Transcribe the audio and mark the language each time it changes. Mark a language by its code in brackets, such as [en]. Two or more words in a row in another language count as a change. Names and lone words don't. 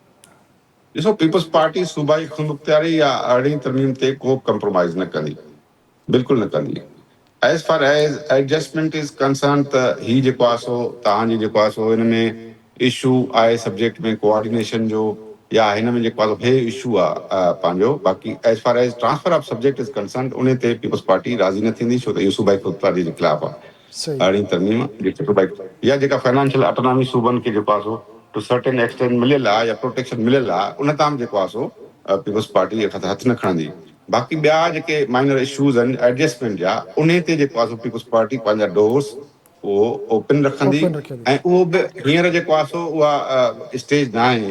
[sd] ॾिसो पीपल्स पार्टी सूबाई ख़ुदमुख़्तियारी या 18 तरमीम ते को कंप्रोमाइज़ न कंदी बिल्कुलु न कंदी [en] as far as adjustment is concerned [sd] त ही जेको आहे सो तव्हांजी जेको आहे सो हिन में इशू आहे सब्जेक्ट में कोऑर्डिनेशन जो या हिन में जेको आहे हे इशू आहे पंहिंजो बाक़ी [en] as far as transfer of subject is concerned [sd] उन ते पीपल्स पार्टी राज़ी न थींदी छो त इहो सूबाई ख़ुदमुख़्तियारी जे ख़िलाफ़ु आहे। 18 तरमीम जेके सूबाई या जेका [en] financial autonomy [sd] सूबनि खे जेको आहे सो [en] to certain extent [sd] मिलियल आहे या प्रोटेक्शन मिलियल आहे उन ताम जेको आहे सो पीपल्स पार्टी हथु न खणंदी बाक़ी ॿिया जेके माइनर इशूज़ आहिनि एडजस्टमेंट जा उन ते जेको आहे सो पीपल्स पार्टी पंहिंजा डोर्स उहो ओपन रखंदी ऐं उहो बि हींअर जेको आहे सो उहा स्टेज न आहे